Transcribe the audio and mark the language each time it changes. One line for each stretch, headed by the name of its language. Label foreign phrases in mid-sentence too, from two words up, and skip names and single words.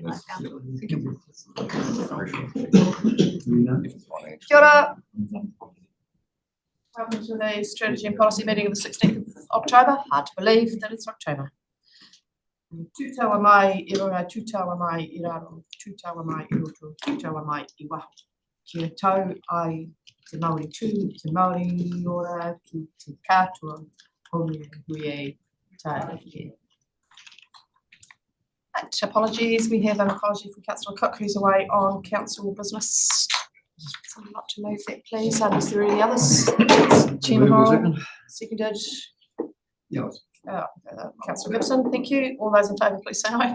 English: Thank you.
Māori: Kia ora.
English: Welcome to the Strategy and Policy meeting of the 16th of October. Hard to believe that it's October.
Māori: Tūtaua mai i runga, tūtaua mai i raro, tūtaua mai i roto, tūtaua mai i waho. Kia tau ai te Māori tū, te Māori ora, ki te kātua, hone hui tae.
English: Apologies, we have an apology from Councillor Cook, who's away on council business. Someone like to move that, please. Is there any others? Chairman Hall, seconded. Yeah. Councillor Gibson, thank you. All those in favour, please say aye.